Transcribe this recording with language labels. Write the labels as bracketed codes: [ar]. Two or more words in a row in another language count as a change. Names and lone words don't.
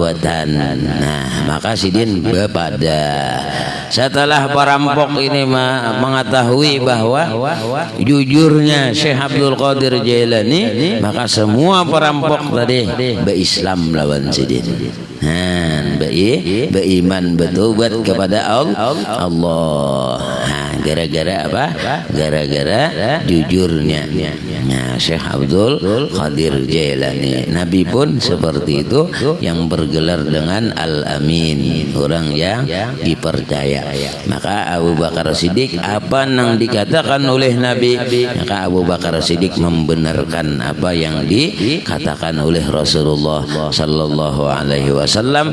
[id] Nah, maka sidin bepada Setelah perampok ini mengetahui bahwa jujurnya Syekh Abdul Qadir Jailani, maka semua perampok tadi berislam [bjn] lawan sidin. [id] Beriman bertobat kepada Allah. Gara-gara apa? Gara-gara jujurnya Syekh Abdul Qadir Jailani. Nabi pun seperti itu, yang bergelar dengan Al-Amin, orang yang dipercaya. Maka Abu Bakar Siddiq, apa yang dikatakan oleh Nabi, maka Abu Bakar Siddiq membenarkan apa yang dikatakan oleh Rasulullah [ar] صلى الله عليه وسلم.